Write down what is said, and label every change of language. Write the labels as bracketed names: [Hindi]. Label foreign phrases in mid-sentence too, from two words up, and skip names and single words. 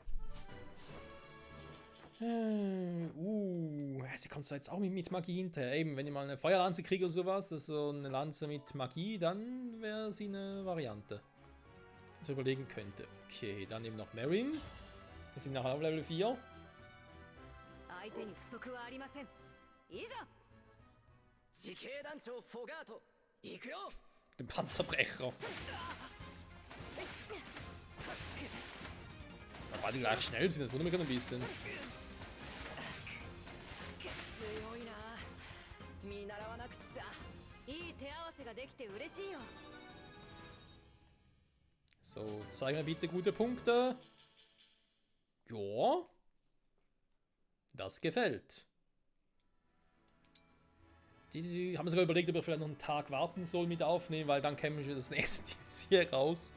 [German] Sie kommt zwar jetzt auch mit Magie hinterher. Eben, wenn ich mal eine Feuerlanze kriege oder sowas, also eine Lanze mit Magie, dann wäre sie eine Variante. Was ich überlegen könnte. Okay, dann eben noch Marin. Wir sind nachher auf Level 4. [Japanese] 相手に不足はありません。いざ。地形団長フォガート行くよ。 [German] Den Panzerbrecher. Da war die gleich schnell sind, das wundert mich gerade ein bisschen. [Japanese] 強いな。見習わなくっちゃ。いい手合わせができて嬉しいよ。 [German] So, zeig mir bitte gute Punkte. Ja. Das gefällt. Haben sogar überlegt, ob ich vielleicht noch einen Tag warten soll mit aufnehmen, weil dann käme schon das nächste DLC raus.